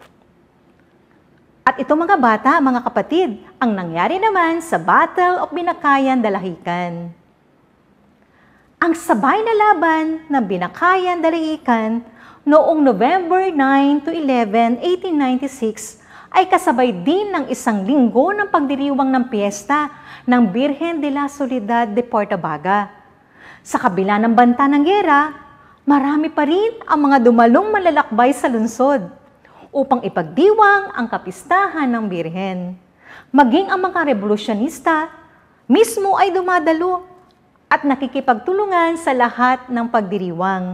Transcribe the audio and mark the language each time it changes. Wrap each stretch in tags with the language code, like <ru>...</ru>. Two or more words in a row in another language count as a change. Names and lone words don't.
<tl>At ito mga bata, mga kapatid, ang nangyari naman sa Battle of Binakayan, Dalahican. Ang sabay na laban ng Binakayan, Dalahican noong November 9 to 11, 1896 ay kasabay din ng isang linggo ng pagdiriwang ng piyesta ng Birhen de la Soledad de Portabaga. Sa kabila ng banta ng gera, marami pa rin ang mga dumalong malalakbay sa lungsod upang ipagdiwang ang kapistahan ng Birhen. Maging ang mga revolusyonista mismo ay dumadalo at nakikipagtulungan sa lahat ng pagdiriwang.</tl>